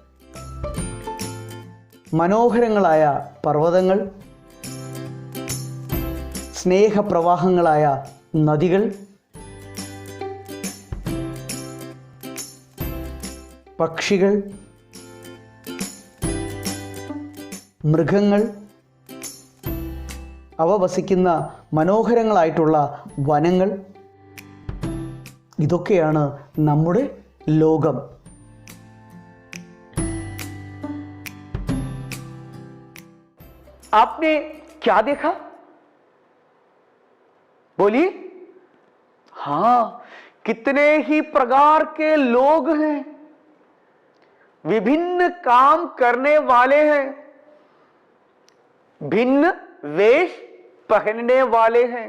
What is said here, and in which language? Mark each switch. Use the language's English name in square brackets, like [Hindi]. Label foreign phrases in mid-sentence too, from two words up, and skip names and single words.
[Malayalam] മനോഹരങ്ങളായ പർവ്വതങ്ങൾ, സ്നേഹപ്രവാഹങ്ങളായ നദികൾ, പക്ഷികൾ, മൃഗങ്ങൾ, അവ വസിക്കുന്ന മനോഹരങ്ങളായിട്ടുള്ള വനങ്ങൾ. ഇതൊക്കെയാണ് നമ്മുടെ ലോകം. [Hindi] आपने क्या देखा? बोलिए. हाँ, कितने ही प्रकार के लोग हैं, विभिन्न काम करने वाले हैं, भिन्न वेश पहनने वाले हैं.